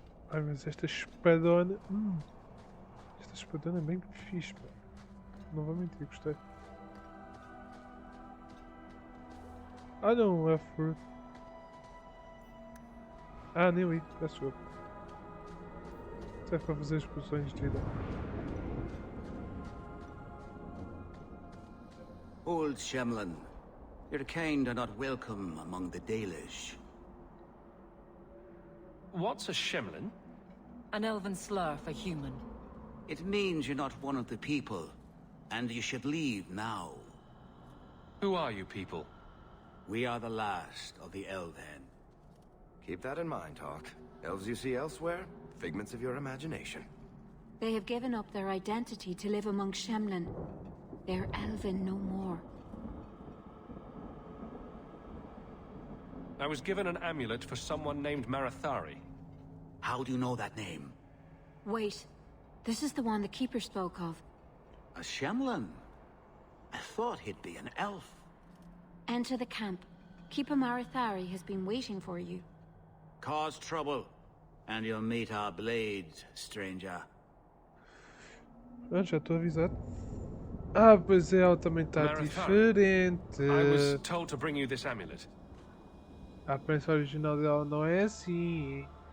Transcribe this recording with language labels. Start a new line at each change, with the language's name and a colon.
Portuguese: Ai, mas esta espadona... Esta espadona é bem fixe, pá. Não vou mentir, gostei. Ah não, é fruit. Nem li, peço desculpa. Serve para fazer explosões de vida.
English: Old Shemlin, your kind are not welcome among the Dalish. What's a Shemlin? An elven slur for human. It means you're not one of the people, and you should leave now. Who are you people? We are the last of the Elven. Keep that in mind, Hawk. Elves you see elsewhere, figments of your imagination. They have given up their identity to live among Shemlin. They're elven no more. I was given an amulet for someone named Marathari. How do you know that name? Wait. This is the one the Keeper spoke of. A Shemlin? I thought he'd be an elf. Enter the camp. Keeper Marathari has been waiting for you. Cause trouble, and you'll meet our blades, stranger.
Portuguese: Já estou avisado. Pois é, ela também está diferente.
English: I was told to bring you this amulet.
Portuguese: A aparência original dela não é assim.